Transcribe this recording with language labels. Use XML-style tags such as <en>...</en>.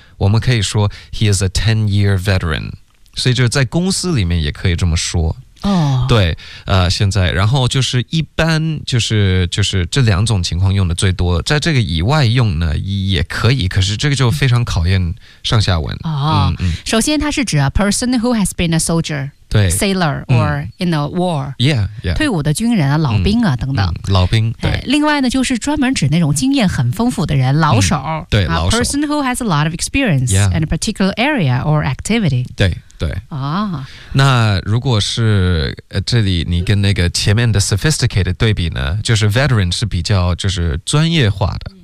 <zh>我们可以说</zh> <en>he is a 10-year veteran。</en> <zh>所以就是在公司里面也可以这么说。对，现在，然后就是一般就是这两种情况用的最多，在这个以外用呢也可以，可是这个就非常考验上下文。首先它是指</zh> <en>a person who has been a soldier，</en> <zh>对</zh> <en>，sailor or in a war， yeah yeah，</en> <zh>退伍的军人啊，老兵啊，等等，老兵。对，另外呢，就是专门指那种经验很丰富的人，老手。对，老手。</zh> <en>Person who has a lot of experience in a particular area or activity。</en> <zh>对对。啊，那如果是这里你跟那个前面的 sophisticated 对比呢，就是 veteran 是比较就是专业化的。</zh>